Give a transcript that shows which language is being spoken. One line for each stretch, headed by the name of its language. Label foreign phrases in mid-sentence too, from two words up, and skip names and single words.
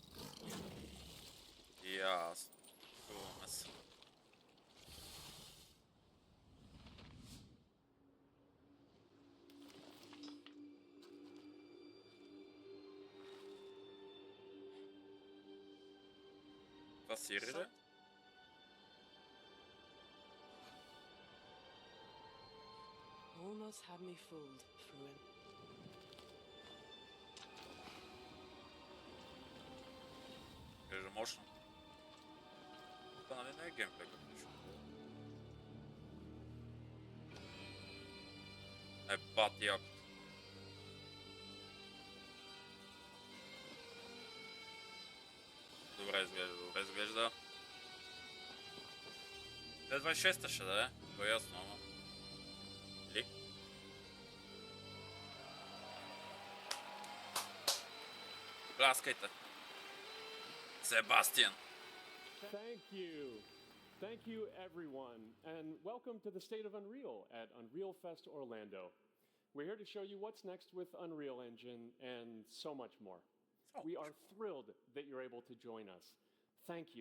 Bulgarian: Ясно. Чуваме се. Това Сири ли?
English: Almost had me fooled, Fruin.
Bulgarian: Изглежда мощно. Това нали не е геймплей като нищо. Е, бати яко. Добре изглежда, добре изглежда. 26-та ще да е, то е ясно, ама. Ли? Пляскайте. Себастиан.
English: Thank you everyone, and welcome to the State of Unreal at Unreal Fest Orlando. We're here to show you what's next with Unreal Engine and so much more. We are thrilled that you're able to join us. Thank you.